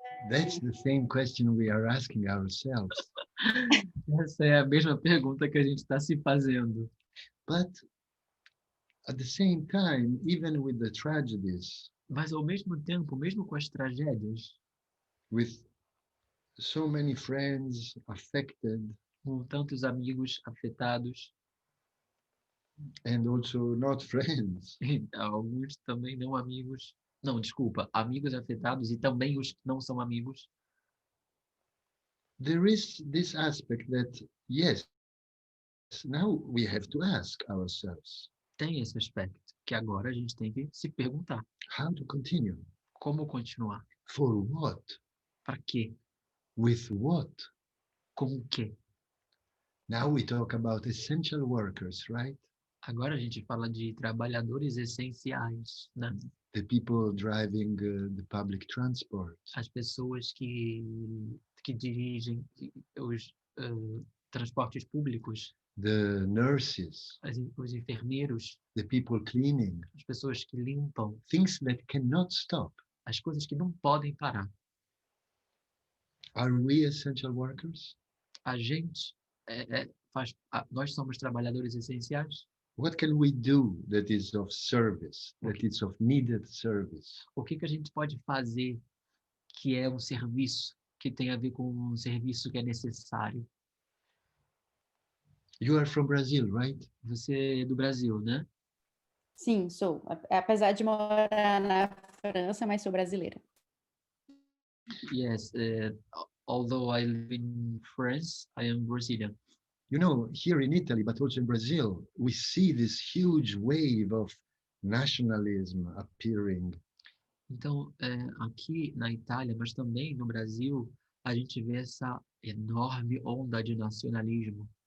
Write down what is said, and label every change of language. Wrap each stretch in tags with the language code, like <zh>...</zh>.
<en>That's the same question we are asking ourselves.</en> <pt>Essa é a mesma pergunta que a gente está se fazendo.</pt> <en>But at the same time, even with the tragedies,</en> <pt>Mas, ao mesmo tempo, mesmo com as tragédias,</pt> <en>with so many friends affected</en> <pt>com tantos amigos afetados,</pt> <en>and also not friends,</en> <pt>e alguns também não amigos, não, desculpa, amigos afetados e também os que não são amigos,</pt> <en>there is this aspect that, yes, now we have to ask ourselves</en> <pt>tem esse aspecto que agora a gente tem que se perguntar:</pt> <en>how to continue,</en> <pt>como continuar?</pt> <en>for what,</en> <pt>Para quê?</pt> <en>with what.</en> <pt>Com o quê?</pt> <en>Now we talk about essential workers, right?</en> <pt>Agora a gente fala de trabalhadores essenciais, né?</pt> <en>The people driving the public transport,</en> <pt>As pessoas que dirigem os transportes públicos,</pt> <en>the nurses,</en> <pt>os enfermeiros,</pt> <en>the people cleaning,</en> <pt>as pessoas que limpam,</pt> <en>things that cannot stop.</en> <pt>as coisas que não podem parar.</pt> <en>Are we essential workers?</en> <pt>A gente nós somos trabalhadores essenciais.</pt> <en>What can we do that is of service, that is of needed service?</en> <pt>O que a gente pode fazer que é um serviço, que tem a ver com um serviço que é necessário?</pt> <en>You are from Brazil, right?</en> <pt>Você é do Brasil, né? Sim, sou. Apesar de morar na França, mas sou brasileira.</pt> <en>Yes, although I live in France, I am Brazilian. You know, here in Italy, but also in Brazil, we see this huge wave of nationalism appearing.</en> <pt>Então, aqui na Itália, mas também no Brasil, a gente vê essa enorme onda de nacionalismo,</pt>